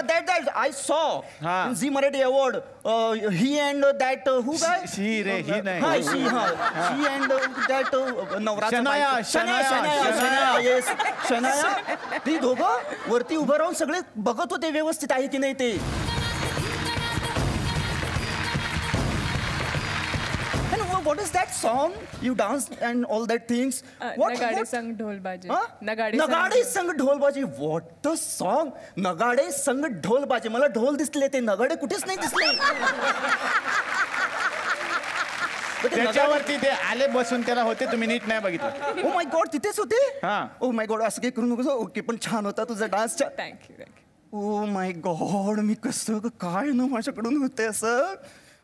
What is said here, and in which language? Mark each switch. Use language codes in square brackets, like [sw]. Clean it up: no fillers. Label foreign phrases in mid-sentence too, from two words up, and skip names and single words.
[en] that I saw [mr] हा. [en] in Zee Marathi award. he and that who काय? [mr] शी रे, ही नाही. [en] हा, she and that नवरा. [mr] शनाया. येस, शनाया. ती दोघं वरती उभं राहून सगळे बघत होते व्यवस्थित आहे की नाही ते. [en] What is that song you dance and all that things? नगाड़े संग ढोल बाजे. Huh? नगाडे संग ढोल बाजे. What the song? नगाडे संग ढोल बाजे. [mr] मला ढोल दिसले, ते नगाडे कुठेच नाही दिसले. त्याच्यावरती ते आले बसून त्याला होते, तुम्ही नीट नाही बघितलं. [en] oh my god, [mr] तिथेच होते. हा. [en] oh my god, [mr] असं काही करू नको. ओके, पण छान होता तुझा डान्स. थँक्यू. [en] oh my god, [mr] मी कसं काय ना माझ्याकडून होते असं.